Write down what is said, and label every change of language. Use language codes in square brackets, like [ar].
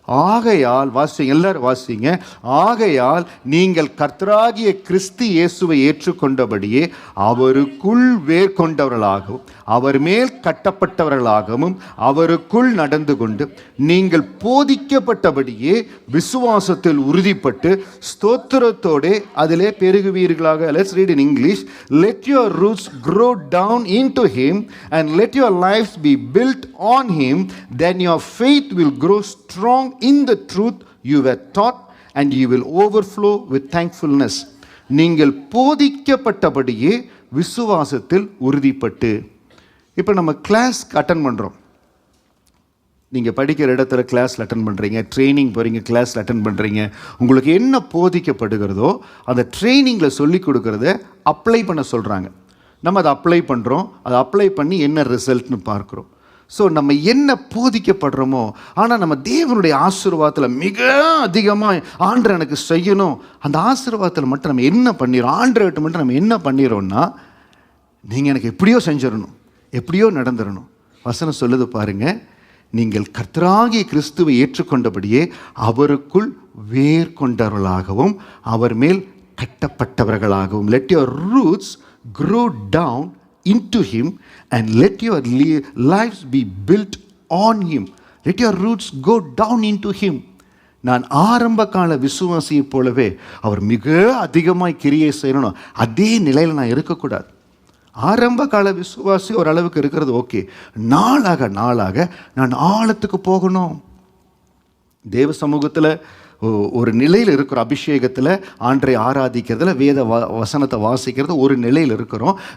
[ta] ஆகையால் வாசிங்க, எல்லாரும் வாசிங்க. ஆகையால் நீங்கள் கர்த்தராகிய கிறிஸ்து இயேசுவை ஏற்றுக்கொண்டபடியே அவருக்குள் வேர் கொண்டவர்களாகவும் அவர் மேல் கட்டப்பட்டவர்களாகவும் அவருக்குள் நடந்து கொண்டு நீங்கள் போதிக்கப்பட்டபடியே விசுவாசத்தில் உறுதிப்பட்டு ஸ்தோத்திரத்தோடு அதிலே பெருகுவீர்களாக. [en] Let's read in English. Let your roots grow down into him and let your lives be built on him, then your faith will grow strong in the truth you were taught and you will overflow with thankfulness. [ta] நீங்கள் போதிக்கப்பட்டபடியே விசுவாசத்தில் உறுதிப்பட்டு. இப்போ நம்ம class attend பண்ணுறோம். நீங்கள் படிக்கிற இடத்துல class attend பண்ணுறீங்க, training போகிறீங்க, கிளாஸ் அட்டன் பண்ணுறீங்க. உங்களுக்கு என்ன போதிக்கப்படுகிறதோ அந்த ட்ரைனிங்கில் சொல்லி கொடுக்குறத அப்ளை பண்ண சொல்கிறாங்க. நம்ம அதை அப்ளை பண்ணுறோம். அதை அப்ளை பண்ணி என்ன ரிசல்ட்னு பார்க்குறோம். ஸோ நம்ம என்ன போதிக்கப்படுறோமோ, ஆனால் நம்ம தேவனுடைய ஆசீர்வாதத்தில் மிக அதிகமாக ஆண்டவர் எனக்கு செய்யணும், அந்த ஆசீர்வாதத்தில் மட்டும் நம்ம என்ன பண்ணிடுறோம், ஆண்டவர்கிட்ட மட்டும் நம்ம என்ன பண்ணிடுறோம்னா, நீங்கள் எனக்கு எப்படியோ செஞ்சிடணும், எப்படியோ நடந்துடணும். வசனம் சொல்லுது பாருங்க, நீங்கள் கர்த்தராகிய கிறிஸ்துவை ஏற்றுக்கொண்டபடியே அவருக்குள் வேர் கொண்டவர்களாகவும் அவர் மேல் கட்டப்பட்டவர்களாகவும், [en] let your roots grow down into him and let your lives be built on him. Let your roots go down into him. [ta] நான் ஆரம்ப கால விசுவாசியை போலவே அவர் மிக அதிகமாய் கிரியை செய்யணும், அதே நிலையில் நான் இருக்கக்கூடாது. ஆரம்ப கால விசுவாசி ஓரளவுக்கு இருக்கிறது ஓகே, நாளாக நாளாக நான் ஆழத்துக்கு போகணும். தேவ சமூகத்தில் ஒரு நிலையில் இருக்கிற அபிஷேகத்தில் ஆண்டரை ஆராதிக்கிறதுல வேத வசனத்தை வாசிக்கிறது ஒரு நிலையில் இருக்கிறோம்.